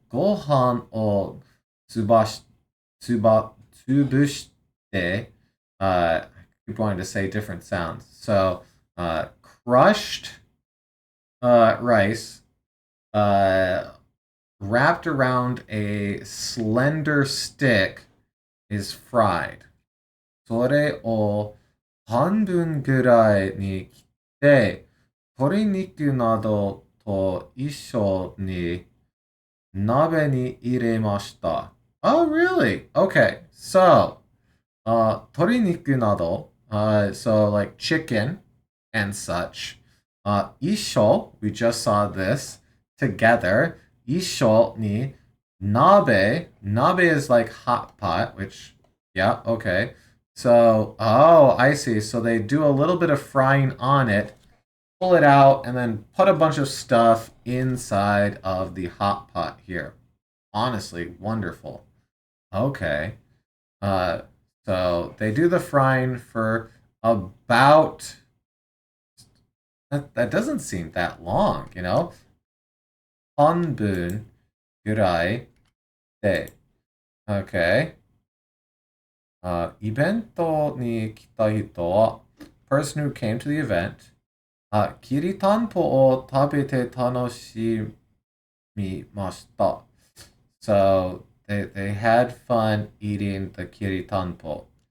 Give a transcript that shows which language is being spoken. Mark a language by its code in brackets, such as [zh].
[ja] Gohan o tsubash tsubushite. [en] I keep wanting to say different sounds. So crushed rice wrapped around a slender stick is fried. [ja] それを半分ぐらいに切って、鶏肉などと一緒に鍋に入れました。 [en] Oh, really? Okay, so, [ja] 鶏肉など, [en] so like chicken and such. 一緒, we just saw this, together. [ja] 一緒に [en] nabe. Nabe is like hot pot, which, yeah, okay. So, oh, I see. So they do a little bit of frying on it, pull it out, and then put a bunch of stuff inside of the hot pot here. Honestly, wonderful. Okay. So they do the frying for about... That doesn't seem that long, you know? [ja] 半分ぐらいで Okay. イベントに来た人は [en] person who came to the event [ja] きりたんぽを食べて楽しみました [en] So they had fun eating the kiritanpo.